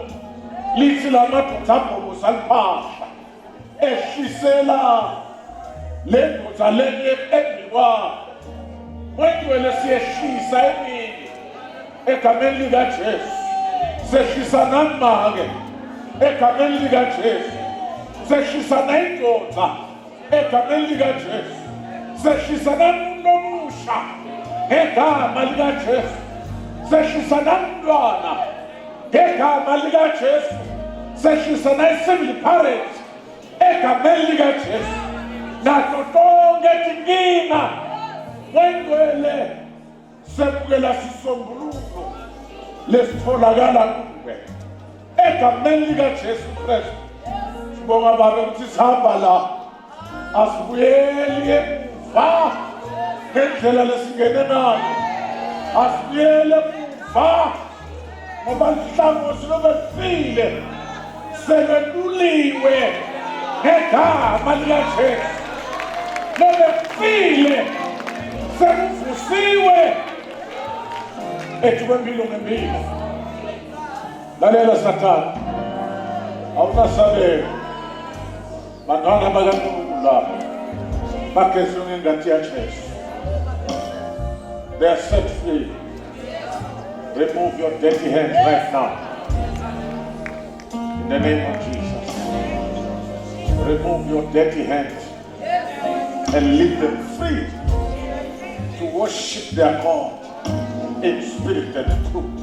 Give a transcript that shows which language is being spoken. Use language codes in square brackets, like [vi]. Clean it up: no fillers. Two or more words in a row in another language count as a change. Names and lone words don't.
[ss] Lithi lamadodza ambobo saliphahla. Ehlisela lendoda lenye ebiwa. Wendwele siyehlisa emini. Egameni likaJesu. Sehlisa namake. Egameni likaJesu. Sehlisa nendoda. Egameni likaJesu. Sehlisa nomusha. Egama likaJesu. Sehlisa namntwana. Egama likaJesu. Sehlisa na- [en] civil parent. [ss] Egameni likaJesu. Nazo tonke tinkinga. Wendwele semukela sisombululo lesitholakala kuwe. Egameni likaJesu Kristu. Sibonga baba ukuthi sihamba la. Asibuyeli emuva ngendlela lesingene nayo. Asibuyele emuva ngoba ihlangothi lobefile seleluliwe ngegama likaJesu. Lobefile sekuvusiwe ethi kwempilo ngempilo. Lalela Sathane, awunasabelo. Bantwana bakaNkulunkulu lapha bagezwe ngengathi yaJesu. [en] They are set free. Remove your dirty hands right now. In the name of Jesus. Remove your dirty hands and leave them free to worship their God in spirit and truth.